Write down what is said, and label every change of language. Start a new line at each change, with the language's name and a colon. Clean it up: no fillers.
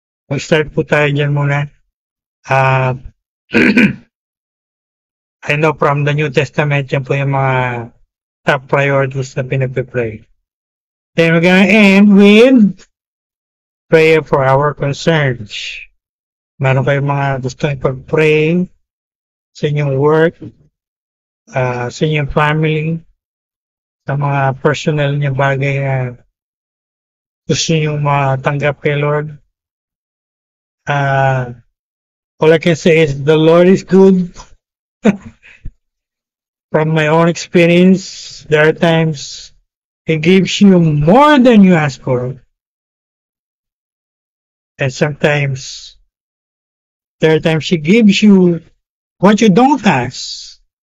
Filipino: Mag-start po tayo dyan muna.
English: I know from the New Testament,
Filipino: yan po yung mga
English: top priorities
Filipino: na pinagpipray.
English: Then we're gonna end with prayer for our concerns.
Filipino: Meron kayong mga gusto ipag-pray sa inyong work, sa inyong family, sa mga personal niya bagay na gusto nyo matanggap kay Lord.
English: All I can say is the Lord is good. From my own experience, there are times He gives you more than you ask for. And sometimes there are times He gives you what you don't ask.